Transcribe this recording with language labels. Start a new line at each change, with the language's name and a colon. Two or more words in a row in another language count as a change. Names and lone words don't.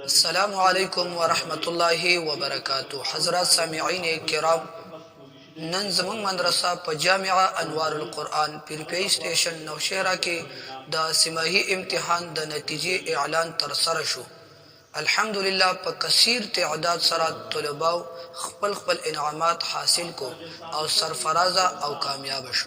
Arabic: السلام علیکم ورحمۃ اللہ وبرکاتہ.
Pashto: حضرات سامعین کرام، نن زمون مدرسه په جامعه انوار القرآن پیرپی سټیشن نوشهره کې د سیمایي امتحان د نتیجې اعلان تر سره شو. الحمدلله په کثیر تعداد سره طلباو خپل انعامات حاصل کو او سرفرازه او کامیاب شو.